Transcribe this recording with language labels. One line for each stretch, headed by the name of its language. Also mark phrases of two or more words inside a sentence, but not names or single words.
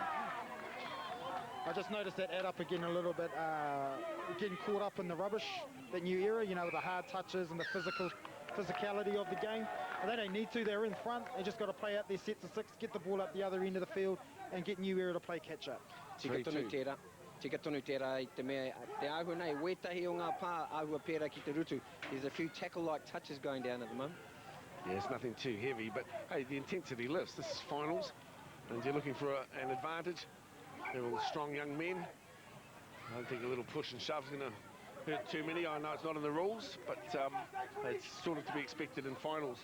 English: I just noticed that Add Up again a little bit, getting caught up in the rubbish, that New Era, with the hard touches and the physicality of the game. And they don't need to, they're in front. They just got to play out their sets of 6, get the ball up the other end of the field and get New Era to play catch up.
Māori: Tika tonu tērā I te mea, te ahua nei, wetahi o ngā pā ahua pērā ki te rutu.
English: There's a few tackle-like touches going down at the moment. Yeah, it's nothing too heavy, but hey, the intensity lifts. This is finals, and you're looking for an advantage. They're all strong young men. I don't think a little push and shove is going to hurt too many. I know it's not in the rules, but it's sort of to be expected in finals.